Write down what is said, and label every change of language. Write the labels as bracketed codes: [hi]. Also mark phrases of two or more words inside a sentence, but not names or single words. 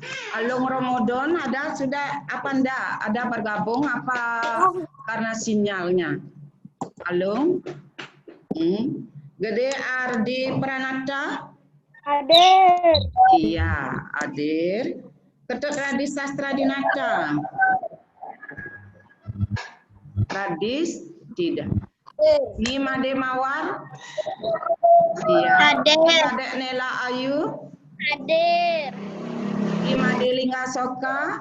[id] Alung Ramadan ada sudah apa enggak? Ada bergabung apa karena sinyalnya? Alung? Gede Ardi Pranata? Hadir. Iya, hadir. Ketut Radis Sastra Dinata? Radis? Tidak. Nimade Mawar? Iya. Hadir. Kadek Nela Ayu? Hadir. Imade Lingga Soka?